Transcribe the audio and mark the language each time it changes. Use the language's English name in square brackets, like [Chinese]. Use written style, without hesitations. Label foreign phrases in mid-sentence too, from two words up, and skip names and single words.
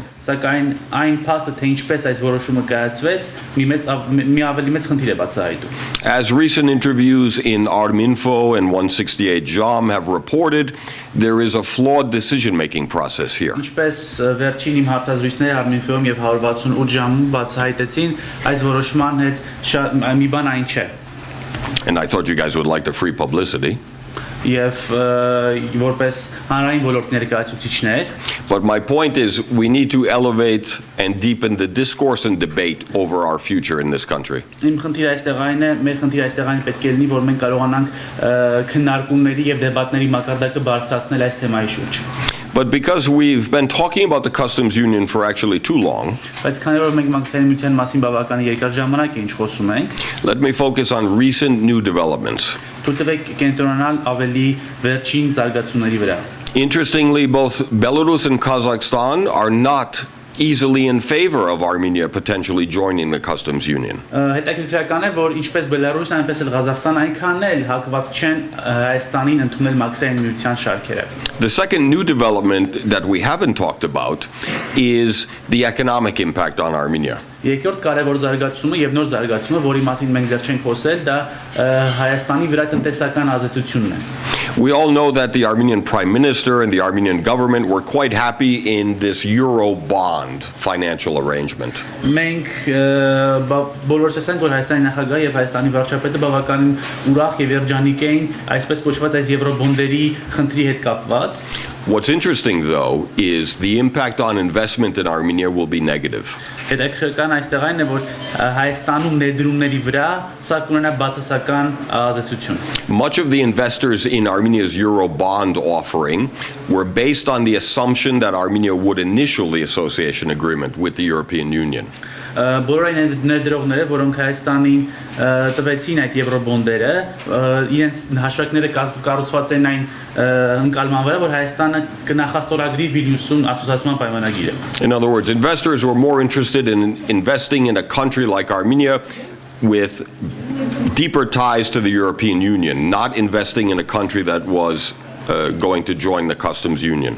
[Armenian] Սակայն այն փաստը, թե ինչպես այս որոշումը կայացվեց, մի ավելի մեծ խնդիր է բացահայտում. [English] As recent interviews in Arminfo and 168 JAM have reported, there is a flawed decision-making process here. [Armenian] Ինչպես վերջին իմ հարցազրույցները Arminfo-ում եւ 168 JAM-ում բացահայտեցին, այս որոշման հետ շատ մի բան այն չէ. [English] And I thought you guys would like the free publicity. [Armenian] Եվ որպես հանրային ոլորտ ներկայացուցիչներ. [English] But my point is we need to elevate and deepen the discourse and debate over our future in this country. [Armenian] Իմ խնդիրը այստեղ այն է, մեր խնդիրը այստեղ այն պետք է լինի, որ մենք կարողանանք քննարկումների եւ դեբատների մակարդակը բարձրացնել այս թեմայի շուրջ. [English] But because we've been talking about the customs union for actually too long, [Armenian] բայց քանի որ մենք մաքսային միության մասին բավական երկար ժամանակ է ինչ խոսում ենք, [English] let me focus on recent new developments. [Armenian] Թույլտվեք կենտրոնանալ ավելի վերջին զարգացումների վրա. [English] Interestingly, both Belarus and Kazakhstan are not easily in favor of Armenia potentially joining the customs union. [Armenian] Հետաքրքրական է, որ ինչպես Բելարուսը, այնպես էլ Ղազախստանը այնքան էլ հակված չեն Հայաստանին ընդունել մաքսային միության շարքերը. [English] The second new development that we haven't talked about is the economic impact on Armenia. [Armenian] Երկրորդ կարևոր զարգացումը եւ նոր զարգացումը, որի մասին մենք դեռ չենք խոսել, դա Հայաստանի վրա տնտեսական ազդեցությունն է. [English] We all know that the Armenian Prime Minister and the Armenian government were quite happy in this Euro bond financial arrangement. [Armenian] Մենք բոլորս ասենք, որ Հայաստանի նախագահը եւ Հայաստանի վարչապետը բավականին ուրախ եւ երջանիկ էին այսպես կոչված այս եվրոբոնդերի խնդրի հետ կապված։ [English] What's interesting, though, is the impact on investment in Armenia will be negative. [Armenian] Հետաքրքրական այստեղ այն է, որ Հայաստանում ներդրումների վրա սա կունենա բացասական ազդեցություն։ [English] Much of the investors in Armenia's Euro bond offering were based on the assumption that Armenia would initial the association agreement with the European Union. [Armenian] Բոլոր այն ներդրողները, որոնք Հայաստանին տվեցին այդ եվրոբոնդերը, իրենց հաշվարկները կառուցված են այն ընկալման վրա, որ Հայաստանը կնախաստորագրի Վիլնյուսում ասոցիացիան պայմանագիրը։ [English] In other words, investors were more interested in investing in a country like Armenia with deeper ties to the European Union, not investing in a country that was going to join the customs union.